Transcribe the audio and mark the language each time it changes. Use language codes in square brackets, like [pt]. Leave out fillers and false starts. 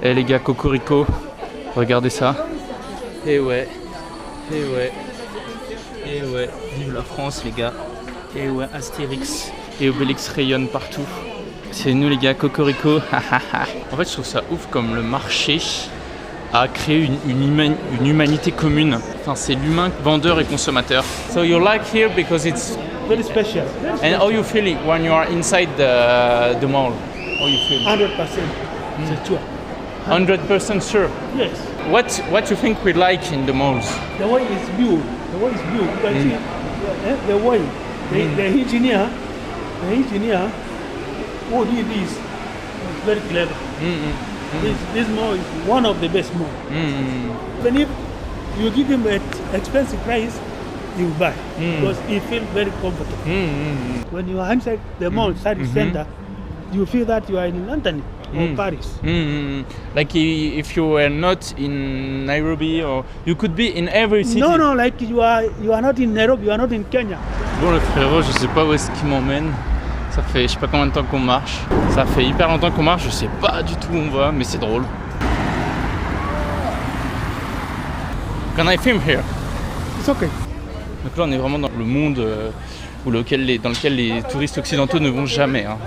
[fr] Eh les gars, Cocorico, regardez ça. Eh ouais, eh ouais, eh ouais, vive la France les gars. Eh ouais, Astérix et Obélix rayonnent partout. C'est nous les gars, Cocorico. En fait, je trouve ça ouf comme le marché a créé une humanité commune. Enfin, c'est l'humain vendeur et consommateur. [en] So you like here because it's Very special. and how you feel it when you are inside the mall? How you feel? [fr] 100%. C'est sûr. [en] 100% sure. Yes. What you think we like in the malls? The way is built. The way is built. You can see the way. The engineer who did this is very clever. This mall is one of the best mall. Even if you give him an expensive price, he will buy because he feels very comfortable. When you are inside the mall, city center, you feel that you are in London or Paris. Like if you were not in Nairobi or you could be in every city. No, like you are not in Nairobi, you are not in Kenya. [fr] Bon le frérot, je sais pas où est-ce qu'il m'emmène. Ça fait je sais pas combien de temps qu'on marche. Ça fait hyper longtemps qu'on marche, je sais pas du tout où on va, mais c'est drôle. [en] Can I film here? It's okay. [fr] Donc là on est vraiment dans le monde dans lequel les touristes occidentaux ne vont jamais. Hein.